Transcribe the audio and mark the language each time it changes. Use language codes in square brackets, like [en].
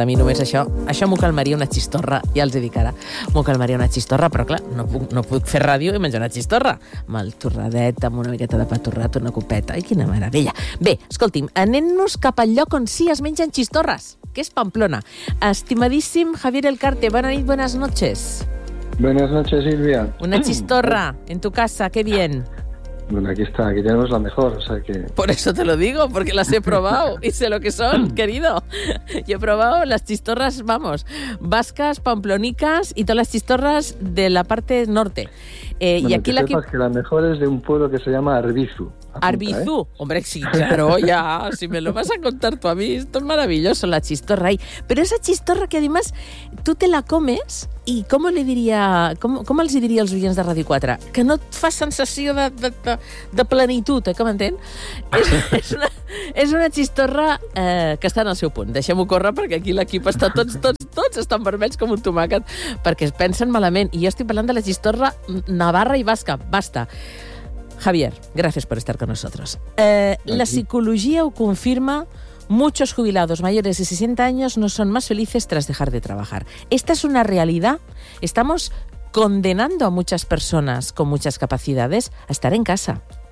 [ca] A mi només això m'ho calmaria una xistorra, ja els he dit ara. M'ho calmaria una xistorra, però clar, no puc fer ràdio i menjar una xistorra. Amb el torradet, amb una miqueta de pa torrat, una copeta. Ai, quina meravella. Bé, escolti'm, anem-nos cap al lloc on sí es mengen xistorres, que és Pamplona. Estimadíssim Javier Elcarte, bona nit, [es] buenas noches. Buenas noches, Silvia. Una xistorra en tu casa, qué bien. Bueno, aquí está, aquí tenemos la mejor, o sea que... Por eso te lo digo, porque las he probado y sé lo que son, querido. Yo he probado las chistorras, vamos, vascas, pamplonicas y todas las chistorras de la parte norte. Bueno, y aquí que la mejor es de un pueblo que se llama Arbizu. Arbizu, eh? Hombre, sí, claro, ya, si me lo vas a contar tú a mí, esto es maravilloso, la chistorra ahí. Pero esa chistorra que además tú te la comes, ¿y cómo le diría, [ca] cómo els diria als oients de Radio 4? Que no et fa sensació de plenitud, eh? Com entén? És una chistorra que està en el seu punt. Deixem-ho córrer perquè aquí l'equip està tots estan vermells com un tomàquet perquè es pensen malament. I jo estic parlant de la chistorra navarra i basca, basta. [es] Javier, gracias por estar con nosotros. La psicología lo confirma, muchos jubilados mayores de 60 años no son más felices tras dejar de trabajar. ¿Esta es una realidad? ¿Estamos condenando a muchas personas con muchas capacidades a estar en casa?